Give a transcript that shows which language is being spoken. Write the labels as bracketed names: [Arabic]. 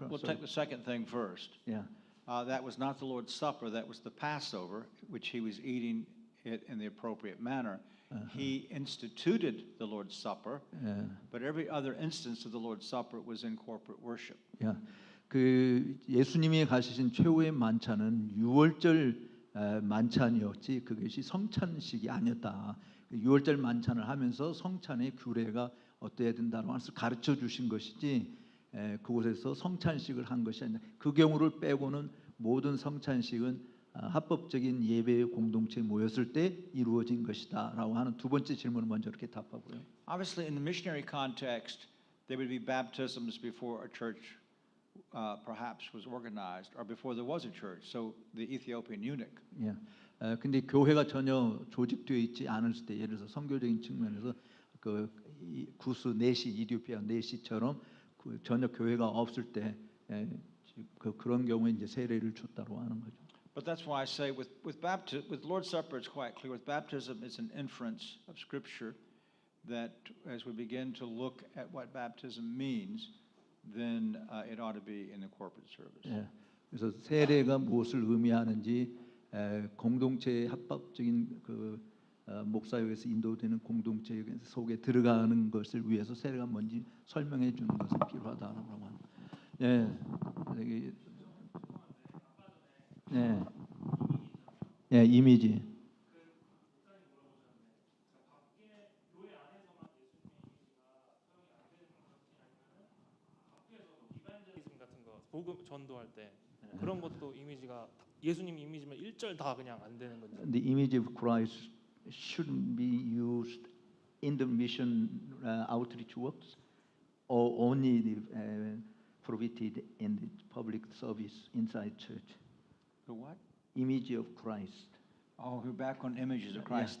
[English] We'll take the second thing first. Yeah. That was not the Lord's Supper. That was the Passover, which he was eating it in the appropriate manner. He instituted the Lord's Supper, but every other instance of the Lord's Supper was in corporate worship. Yeah. [Korean] 그 예수님이 가지신 최후의 만찬은 유월절 만찬이었지 그것이 성찬식이 아니었다. 유월절 만찬을 하면서 성찬의 규례가 어때야 된다는 것을 가르쳐 주신 것이지 그곳에서 성찬식을 한 것이 아니라 그 경우를 빼고는 모든 성찬식은 합법적인 예배 공동체에 모였을 때 이루어진 것이다라고 하는 두 번째 질문을 먼저 이렇게 답하고요. [English] Obviously, in the missionary context, there would be baptisms before a church perhaps was organized, or before there was a church. So the Ethiopian eunuch. [Korean] 예. 근데 교회가 전혀 조직되어 있지 않을 때, 예를 들어서 선교적인 측면에서 그 구스 네시 이디오피아 네시처럼 그 전혀 교회가 없을 때 그런 경우에 이제 세례를 줬다고 하는 거죠. [English] But that's why I say with Lord's Supper, it's quite clear. With baptism, it's an inference of Scripture that as we begin to look at what baptism means, then it ought to be in the corporate service. [Korean] 예. 그래서 세례가 무엇을 의미하는지 공동체의 합법적인 그 목사회에서 인도되는 공동체 속에 들어가는 것을 위해서 세례가 뭔지 설명해 주는 것은 필요하다라고 합니다. 예, 여기 예, 이미지. 같은 거 복음 전도할 때 그런 것도 이미지가 예수님 이미지면 1절 다 그냥 안 되는 건지. [English] The image of Christ shouldn't be used in the mission outreach works, or only prohibited in the public service inside church. The what? Image of Christ. Oh, we're back on images of Christ.